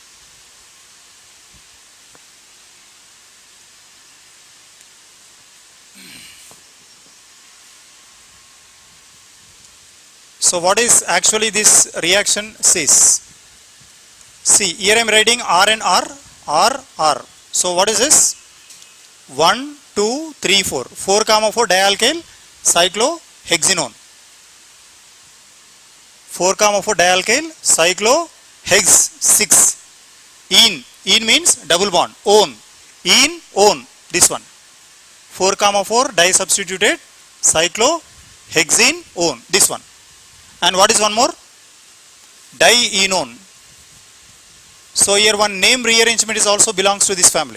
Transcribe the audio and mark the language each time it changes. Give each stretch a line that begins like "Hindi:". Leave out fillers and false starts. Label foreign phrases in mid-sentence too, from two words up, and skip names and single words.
English: So what is actually this reaction says? See, here I am writing R and R, R, R. So what is this? 1, 2, 3, 4. 4,4 dialkyl cyclohexanone. 4,4 dialkyl cyclohex 6. In means double bond. On. In, on. This one. 4,4 disubstituted cyclohexanone. This one. And what is one more? Dienone. So here one name rearrangement is also belongs to this family.